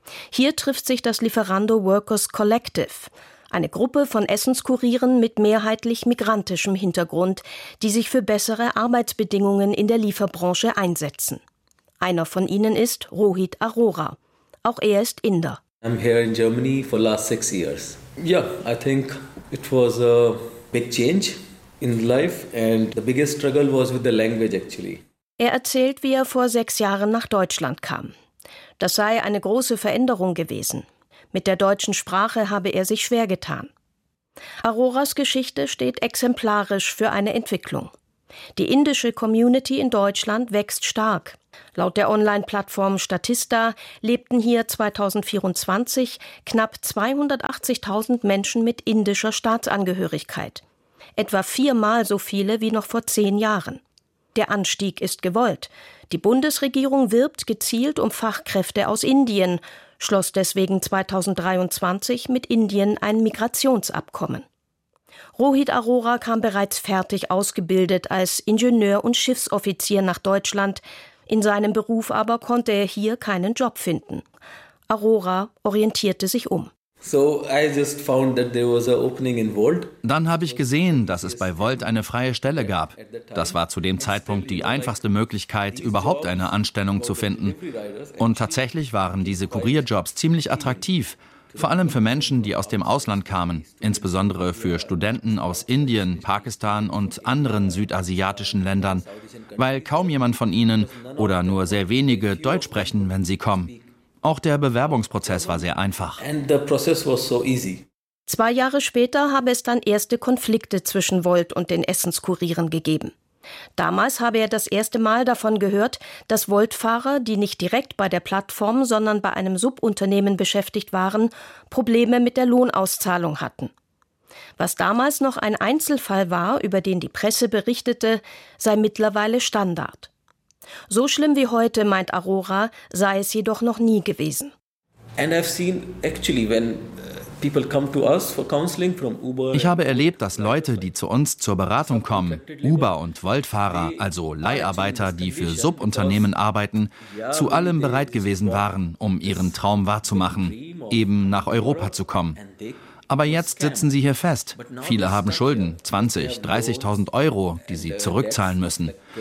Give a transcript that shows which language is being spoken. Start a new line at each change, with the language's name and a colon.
German: Hier trifft sich das Lieferando Workers Collective, eine Gruppe von Essenskurieren mit mehrheitlich migrantischem Hintergrund, die sich für bessere Arbeitsbedingungen in der Lieferbranche einsetzen. Einer von ihnen ist Rohit Arora. Auch er ist Inder.
English: I'm here in Germany for last 6 years. Yeah, I think it was a big change in life and the biggest struggle was with the language actually.
German: Er erzählt, wie er vor 6 Jahren nach Deutschland kam. Das sei eine große Veränderung gewesen. Mit der deutschen Sprache habe er sich schwer getan. Aroras Geschichte steht exemplarisch für eine Entwicklung. Die indische Community in Deutschland wächst stark. Laut der Online-Plattform Statista lebten hier 2024 knapp 280.000 Menschen mit indischer Staatsangehörigkeit. Etwa 4-mal so viele wie noch vor 10 Jahren. Der Anstieg ist gewollt. Die Bundesregierung wirbt gezielt um Fachkräfte aus Indien, schloss deswegen 2023 mit Indien ein Migrationsabkommen. Rohit Arora kam bereits fertig ausgebildet als Ingenieur und Schiffsoffizier nach Deutschland. In seinem Beruf aber konnte er hier keinen Job finden. Arora orientierte sich um.
English: So I just found that there was an opening in Volt.
German: Dann habe ich gesehen, dass es bei Volt eine freie Stelle gab. Das war zu dem Zeitpunkt die einfachste Möglichkeit, überhaupt eine Anstellung zu finden. Und tatsächlich waren diese Kurierjobs ziemlich attraktiv, vor allem für Menschen, die aus dem Ausland kamen, insbesondere für Studenten aus Indien, Pakistan und anderen südasiatischen Ländern, weil kaum jemand von ihnen oder nur sehr wenige Deutsch sprechen, wenn sie kommen. Auch der Bewerbungsprozess war sehr einfach. 2 Jahre später habe es dann erste Konflikte zwischen Volt und den Essenskurieren gegeben. Damals habe er das erste Mal davon gehört, dass Volt-Fahrer, die nicht direkt bei der Plattform, sondern bei einem Subunternehmen beschäftigt waren, Probleme mit der Lohnauszahlung hatten. Was damals noch ein Einzelfall war, über den die Presse berichtete, sei mittlerweile Standard. So schlimm wie heute, meint Arora, sei es jedoch noch nie gewesen.
English: And I've seen actually when people come to us for counseling from Uber.
German: Ich habe erlebt, dass Leute, die zu uns zur Beratung kommen, Uber- und Volt-Fahrer, also Leiharbeiter, die für Subunternehmen arbeiten, zu allem bereit gewesen waren, um ihren Traum wahrzumachen, eben nach Europa zu kommen. Aber jetzt sitzen sie hier fest. Viele haben Schulden, 20.000, 30.000 Euro, die sie zurückzahlen müssen.